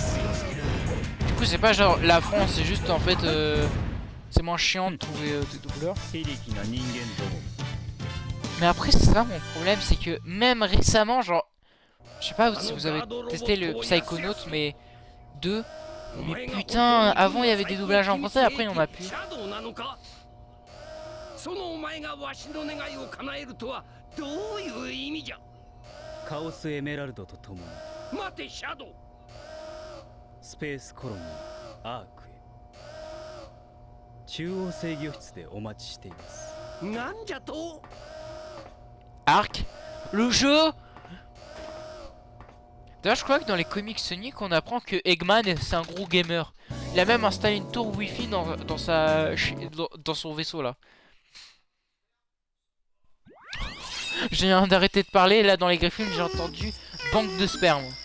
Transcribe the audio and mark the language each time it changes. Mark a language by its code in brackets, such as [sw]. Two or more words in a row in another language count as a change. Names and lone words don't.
[fr] Du coup, c'est pas genre la France, c'est juste en fait, c'est moins chiant de trouver des doubleurs. Mais après, c'est ça mon problème, c'est que même récemment, genre, je sais pas si vous avez testé le Psychonaut, mais 2. Mais putain, avant il y avait des doublages en français, après il y en a plus. [ja] そのお前がわしの願いを叶えるとはどういう意味じゃ。カオスエメラルドと共に待てシャドウ。スペースコロニーアークへ中央制御室でお待ちしています。なんじゃと。 [fr] Arc, le jeu. D'ailleurs, je crois que dans les comics Sonic, on apprend que Eggman c'est un gros gamer. Il a même installé une tour Wi-Fi dans son vaisseau là. Je viens d'arrêter de parler, là dans les Griffins j'ai entendu banque de sperme.